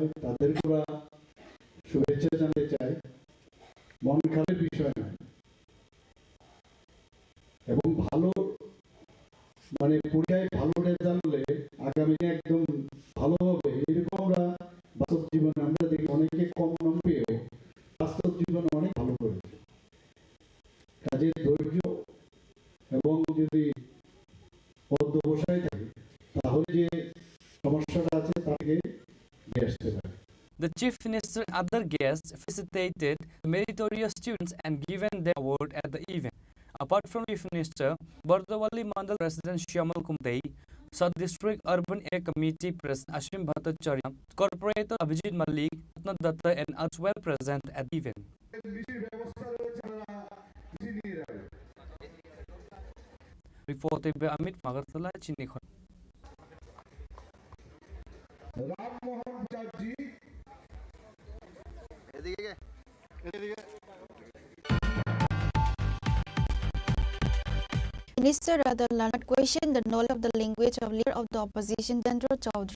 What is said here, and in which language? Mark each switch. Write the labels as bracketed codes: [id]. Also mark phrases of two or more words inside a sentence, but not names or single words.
[bn] তাদেরকে শুভেচ্ছা জানাতে চাই, মন খারাপের বিষয় নয়, এবং ভালো মানে পরীক্ষায় ভালো রেজাল্ট হলে আগামী দিনে একদম ভালো হবে, এরকম আমরা বাস্তব জীবনে আমরা দেখি অনেকে কম নম্বর পেয়েও বাস্তব জীবনে অনেক ভালো করেছে। কাজে ধৈর্য এবং যদি অধ্যবসায় থাকে তাহলে যে সমস্যাটা আছে তাকে নিয়ে আসতে পারে। [en] The Chief Minister and other guests felicitated meritorious students and given their award at the event. Apart from Chief Minister, Bardawali Mandal President Shyamal Kumtei, South District Urban Area Committee President Ashim Bhattacharya, Corporator Abhijit Malik, Ratna Datta and others were present at the event. Reported by Amit Magarthala, Chini Khorang. Minister Radha Lanat questioned the knowledge of the language of leader of the opposition Dendra Chaudhary.